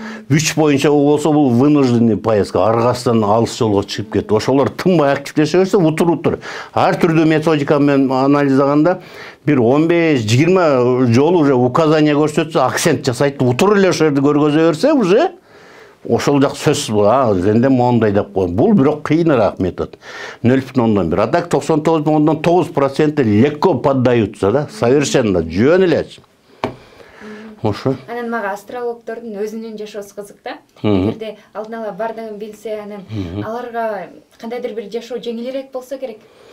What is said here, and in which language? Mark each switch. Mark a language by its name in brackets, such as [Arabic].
[Kyrgyz] Күч боюнча болсо бул [Russian] вынужденный поездка, [Kyrgyz] аргасынан алыс жолго чыгып кетти. Ошолор тынбай активдеше берсе, утур. Ар түрдүү методика менен анализлаганда бир 15-20 жолу уже указания көрсөтсө, акцент жасайт, утур эле ошол жерди көргөзө берсе, уже ошол жак сөзсүз бул, сенде моундай деп коет. Бул бирок кыйыныраак метод. [Russian] 0,1. А так 99,9% легко поддаются, да? [Kyrgyz] Совершенно жөн эле. Ошо. Анан мага астрологдордун өзүнүн жашоосу кызык да. Эгерде алдын ала бардыгын билсе, анан аларга кандайдыр бир жашоо жеңилирээк болсо керек.